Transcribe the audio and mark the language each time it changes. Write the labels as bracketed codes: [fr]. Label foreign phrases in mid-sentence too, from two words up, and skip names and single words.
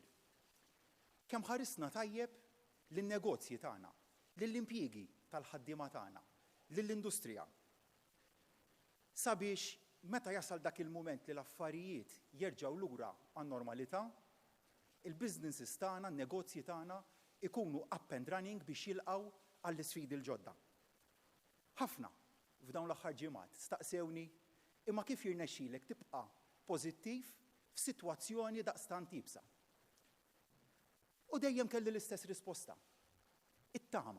[mt] Kemm ħarisna tajjeb lin-negozji tagħna, lill-impjiegi tal-ħaddiema tagħna, lill-industrija. Sabiex meta jasal dak il-mument li l-affarijiet jerġgħu lura għan-normalità, il-businesses tagħna, n-negozji tagħna ikunu [en] up and running [mt] biex jilqgħu għall-isfidi l-ġodda. Ħafna f'dawn l-aħħar ġimgħat staqsewni imma kif jirnexxielek tibqa' pożittiv f'sitwazzjoni daqstant tibsa. U dejjem kelli l-istess risposta. It-tama.